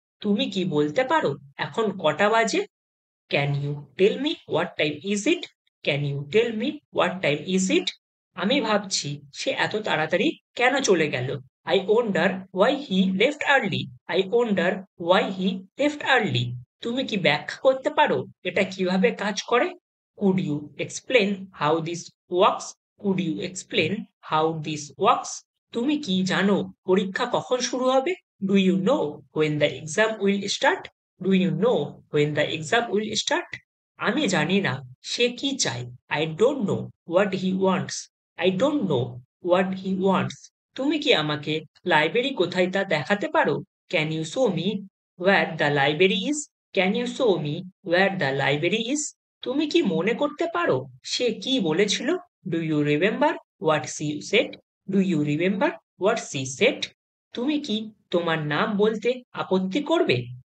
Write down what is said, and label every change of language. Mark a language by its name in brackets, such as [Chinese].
[Bangla] তুমি কি বলতে পারো এখন কটা বাজে? [English] Can you tell me what time is it? Can you tell me what time is it? [Bangla] আমি ভাবছি সে এত তাড়াতাড়ি কেন চলে গেল? [English] I wonder why he left early. I wonder why he left early. [Bangla] তুমি কি ব্যাখ্যা করতে পারো এটা কিভাবে কাজ করে? [English] Could you explain how this works? Could you explain how this works? [Bangla] তুমি কি জানো পরীক্ষা কখন শুরু হবে? [English] Do you know when the exam will start? Do you know when the exam will start? [Bangla] আমি জানি না সে কি চায়। [English] I don't know what he wants. I don't know what he wants. [Bangla] তুমি কি আমাকে লাইব্রেরি কোথায় তা দেখাতে পারো? [English] Can you show me where the library is? Can you show me where the library is? [Bangla] তুমি কি মনে করতে পারো সে কি বলেছিল? [English] Do you remember what she said? Do you remember what she said? [Bangla] তুমি কি তোমার নাম বলতে আপত্তি করবে?